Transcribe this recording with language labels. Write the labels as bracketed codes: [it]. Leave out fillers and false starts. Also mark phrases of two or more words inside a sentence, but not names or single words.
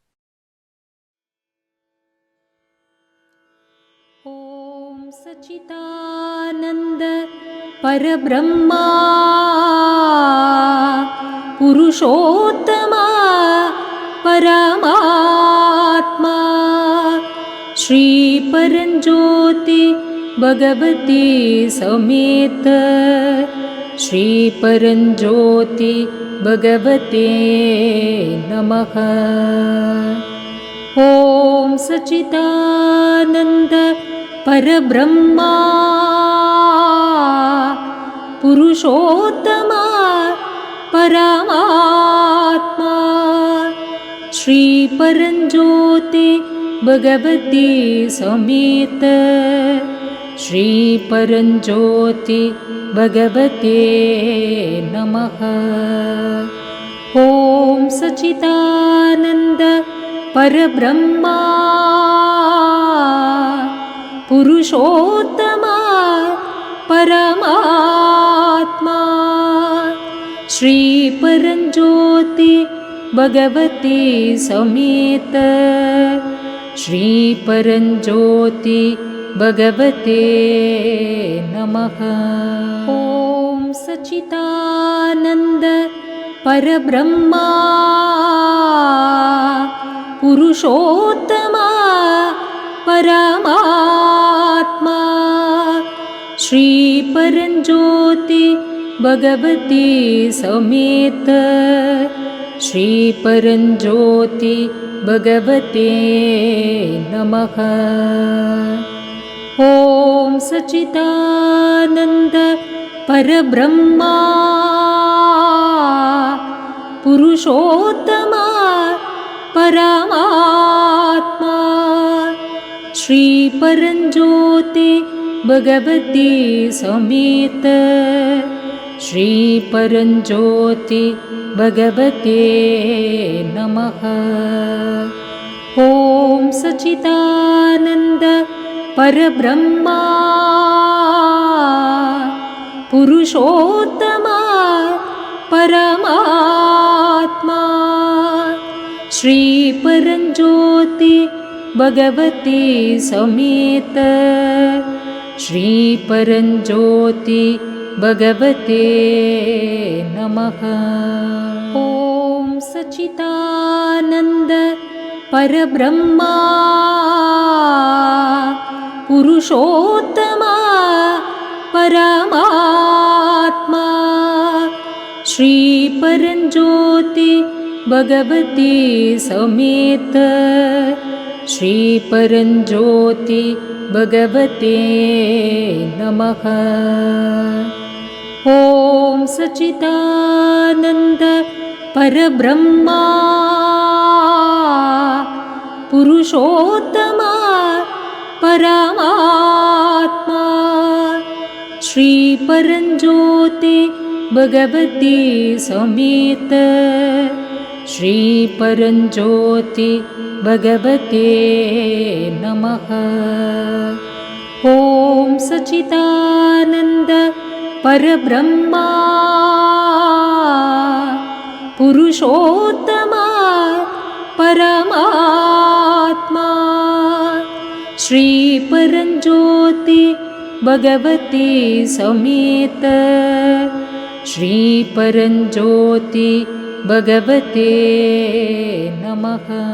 [sa] ಓಂ ಸಚ್ಚಿದಾನಂದ ಪರಬ್ರಹ್ಮ ಪುರುಷೋತ್ತಮ ಪರಮಾತ್ಮ ಶ್ರೀ ಪರಂಜ್ಯೋತಿ ಭಗವತಿ ಸಮೇತ ಶ್ರೀ ಪರಂಜ್ಯೋತಿ ಭಗವತೆ ನಮಃ. ಓಂ ಸಚ್ಚಿದಾನಂದ ಪರಬ್ರಹ್ಮ ಪುರುಷೋತ್ತಮ ಪರಮಾತ್ಮ ಶ್ರೀ ಪರಂಜ್ಯೋತಿ ಭಗವತಿ ಸಮೇತ ಶ್ರೀ ಪರಂಜ್ಯೋತಿ ಭಗವತೆ ನಮಃ. ಓಂ ಸಚ್ಚಿದಾನಂದ ಪರಬ್ರಹ್ಮ ಪುರುಷೋತ್ತಮ ಪರಮಾತ್ಮ ಶ್ರೀ ಪರಂಜ್ಯೋತಿ ಭಗವತಿ ಸಮೇತ ಶ್ರೀ ಪರಂಜ್ಯೋತಿ ಭಗವತೆ ನಮಃ. ಓಂ ಸಚ್ಚಿದಾನಂದ ಪರಬ್ರಹ್ಮ ಪುರುಷೋತ್ತಮ ಪರಮಾತ್ಮ ಶ್ರೀ ಪರಂಜ್ಯೋತಿ ಭಗವತಿ ಸಮೇತ ಶ್ರೀ ಪರಂಜ್ಯೋತಿ ಭಗವತೆ ನಮಃ. ಓಂ ಸಚ್ಚಿದಾನಂದ ಪರಬ್ರಹ್ಮ ಪುರುಷೋತ್ತಮ ಪರಮಾತ್ಮ ಶ್ರೀ ಪರಂಜ್ಯೋತಿ ಭಗವತಿ ಸಮೇತ ಶ್ರೀ ಪರಂಜ್ಯೋತಿ ಭಗವತೆ ನಮಃ. ಓಂ ಸಚ್ಚಿದಾನಂದ ಪರಬ್ರಹ್ಮ ಪುರುಷೋತ್ತಮ ಪರಮಾತ್ಮ ಶ್ರೀ ಪರಂಜ್ಯೋತಿ ಭಗವತಿ ಸಮೇತ ಶ್ರೀ ಪರಂಜ್ಯೋತಿ ಭಗವತೆ ನಮಃ. ಓಂ ಸಚ್ಚಿದಾನಂದ ಪರಬ್ರಹ್ಮ ಪುರುಷೋತ್ತಮ ಪರಮಾತ್ಮ ಶ್ರೀ ಪರಂಜ್ಯೋತಿ ಭಗವತಿ ಸಮೇತ ಶ್ರೀ ಪರಂಜ್ಯೋತಿ ಭಗವತೆ ನಮಃ. ಓಂ ಸಚ್ಚಿದಾನಂದ ಪರಬ್ರಹ್ಮ ಪುರುಷೋತ್ತಮ ಪರಮಾತ್ಮ ಶ್ರೀ ಪರಂಜ್ಯೋತಿ ಭಗವತಿ ಸಮೇತ ಶ್ರೀ ಪರಂಜ್ಯೋತಿ ಭಗವತೆ ನಮಃ. ಓಂ ಸಚ್ಚಿದಾನಂದ ಪರಬ್ರಹ್ಮ ಪುರುಷೋತ್ತಮ ಪರಮಾತ್ಮ ಶ್ರೀ ಪರಂಜ್ಯೋತಿ ಭಗವತಿ ಸಮೇತ ಶ್ರೀ ಪರಂಜ್ಯೋತಿ ಭಗವತೆ ನಮಃ.